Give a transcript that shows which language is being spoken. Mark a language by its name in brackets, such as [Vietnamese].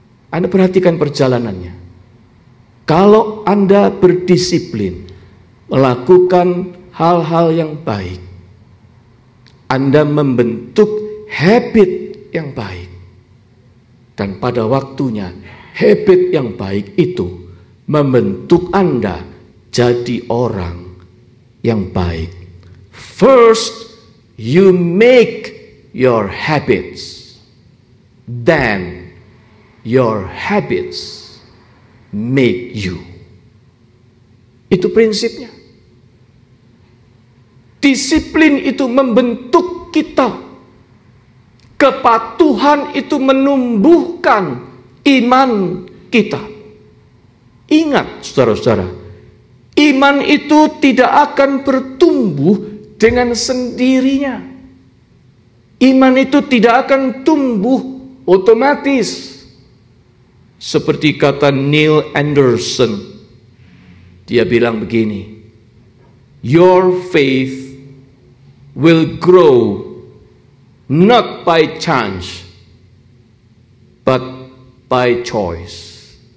[Indonesian] Anda perhatikan perjalanannya. Kalau Anda berdisiplin melakukan hal-hal yang baik, Anda membentuk habit yang baik. Dan pada waktunya, habit yang baik itu membentuk Anda jadi orang yang baik. [English] First, you make your habits. Then, your habits make you. [Indonesian] Itu prinsipnya. Disiplin itu membentuk kita. Kepatuhan itu menumbuhkan iman kita. Ingat saudara-saudara, iman itu tidak akan bertumbuh dengan sendirinya. Iman itu tidak akan tumbuh otomatis. Seperti kata Neil Anderson, dia bilang begini, [English] your faith will grow not by chance, but by choice.